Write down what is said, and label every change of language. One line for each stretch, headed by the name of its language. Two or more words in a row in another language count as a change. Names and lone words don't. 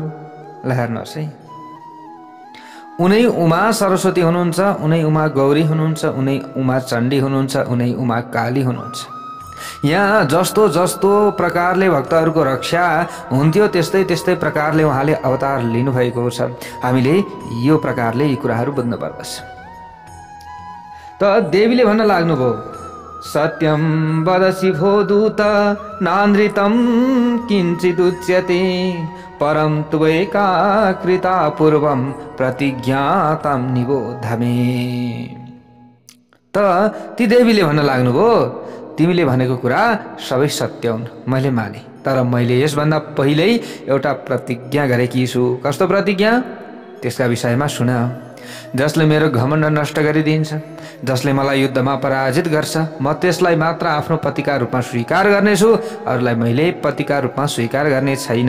Nepali: ल हेर्नुहोस् है, उनै उमा सरस्वती हुनुहुन्छ, उनै उमा गौरी हुनुहुन्छ, उनै उमा चण्डी हुनुहुन्छ, उनै उमा काली हुनुहुन्छ। यहाँ जस्तो जस्तो प्रकारले भक्तहरूको रक्षा हुन्थ्यो त्यस्तै त्यस्तै प्रकारले उहाँले अवतार लिनुभएको छ। हामीले यो प्रकारले यी कुराहरू बुझ्नु पर्दछ। त देवीले भन्न लाग्नुभयो,
Sanskrit: सत्यम वदसि भो दूत नानृतं किञ्चिदुच्यते परं त्वैका कृता पूर्वं प्रतिज्ञातं निबोधमे।
Nepali: त ती देवीले भन्न लाग्नुभयो, तिमीले भनेको कुरा सबै सत्य हुन्, मैले माने, तर मैले यसभन्दा पहिल्यै एउटा प्रतिज्ञा गरेकी छु। कस्तो प्रतिज्ञा? त्यसका विषयमा सुन। जसले मेरो घमण्ड नष्ट गरिदिन्छ, जसले मलाई युद्धमा पराजित गर्छ, म त्यसलाई मात्र आफ्नो पतिका रूपमा स्वीकार गर्नेछु, अरूलाई मैले पतिका रूपमा स्वीकार गर्ने छैन।